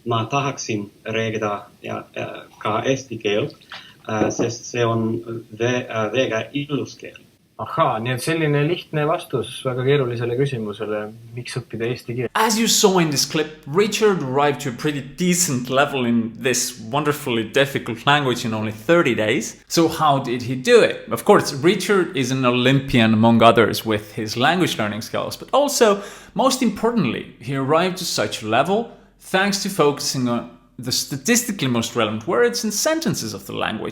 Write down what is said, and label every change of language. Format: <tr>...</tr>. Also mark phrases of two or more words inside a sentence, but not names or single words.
<et>ma tahaksin rääkida ka eesti keelt, sest see on väga ilus keel. Ahaa, nii et selline lihtne vastus väga keerulisele küsimusele, miks õppida eesti keelt.</et> <en>As you saw in this clip, Richard arrived to a pretty decent level in this wonderfully difficult language in only 30 days. So how did he do it? Of course, Richard is an Olympian among others with his language learning skills, but also, most importantly, he arrived to such a level thanks to focusing on the statistically most relevant words and sentences of the language.</en>